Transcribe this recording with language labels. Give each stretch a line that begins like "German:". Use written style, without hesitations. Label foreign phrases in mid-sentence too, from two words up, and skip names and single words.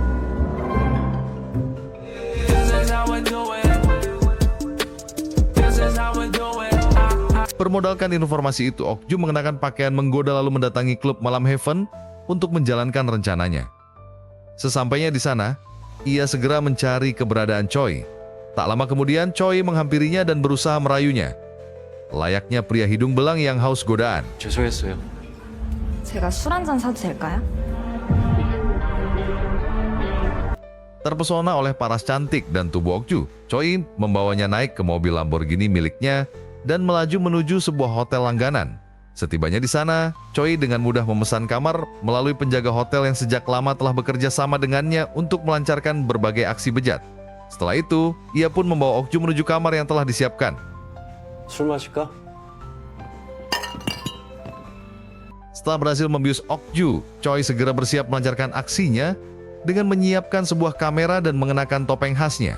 Indonesian: Bermodalkan informasi itu, Okju mengenakan pakaian menggoda lalu mendatangi klub malam Heaven untuk menjalankan rencananya. Sesampainya di sana, ia segera mencari keberadaan Choi. Tak lama kemudian, Choi menghampirinya dan berusaha merayunya. Layaknya pria hidung belang yang haus godaan.
Korean: 죄송했어요. 제가 술 한 잔 사도 될까요?
Indonesian: Terpesona oleh paras cantik dan tubuh Okju, Choi membawanya naik ke mobil Lamborghini miliknya dan melaju menuju sebuah hotel langganan. Setibanya di sana, Choi dengan mudah memesan kamar melalui penjaga hotel yang sejak lama telah bekerja sama dengannya untuk melancarkan berbagai aksi bejat. Setelah itu, ia pun membawa Okju menuju kamar yang telah disiapkan.
Korean: 술 마실까?
Indonesian: Setelah berhasil membius Okju, Choi segera bersiap melancarkan aksinya dengan menyiapkan sebuah kamera dan mengenakan topeng khasnya.